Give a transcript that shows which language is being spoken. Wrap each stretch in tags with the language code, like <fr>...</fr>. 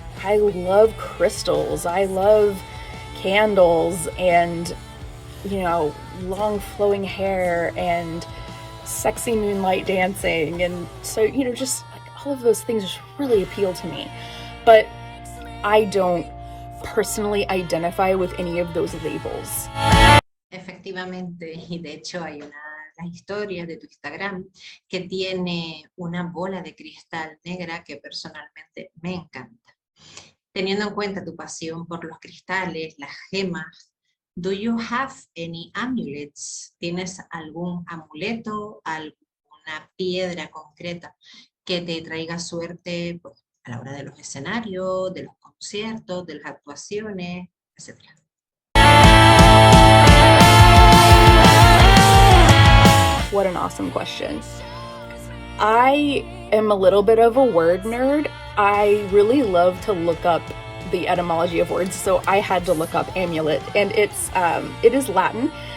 <en>I love crystals. I love candles and, long flowing hair and sexy moonlight dancing. And so, just like all of those things just really appeal to me. But I don't personally identify with any of those labels.</en> <es>Efectivamente, y de hecho hay la historia de tu Instagram que tiene una bola de cristal negra que personalmente me encanta. Teniendo en cuenta tu pasión por los cristales, las gemas,</es> <en>do you have any amulets?</en> <es>¿Tienes algún amuleto, algún una piedra concreta que te traiga suerte pues, a la hora de los escenarios, de los conciertos, de las actuaciones, etc.</es> <en>What an awesome question. I am a little bit of a word nerd. I really love to look up the etymology of words, so I had to look up amulet, and it is Latin.</en>